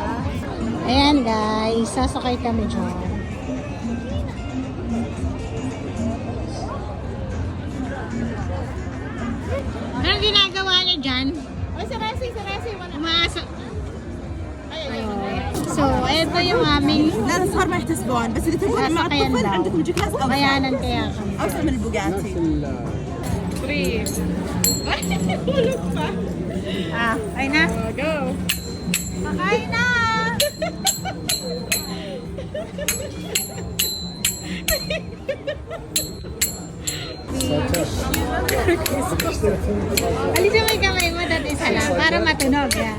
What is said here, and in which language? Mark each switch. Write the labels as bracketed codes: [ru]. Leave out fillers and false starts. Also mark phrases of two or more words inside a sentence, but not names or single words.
[tl] Ayan guys, sasakay kami dyan. Anong ginagawa niyo dyan? Ay, sarasi. Umasa... So, ito yung aming [ar] لا صار ما يحتسبون بس اذا تبون مع [tl] sasakyan [ar] الطفل [tl] daw. [ar] عندكم جي كلاس اوسع [tl] Bayanan kaya kami. [ar] اوسع من البوجاتي. [tl] Ay na. Go. Sakay na! Alisin mo yung kamay mo dati isa lang para matunog yan.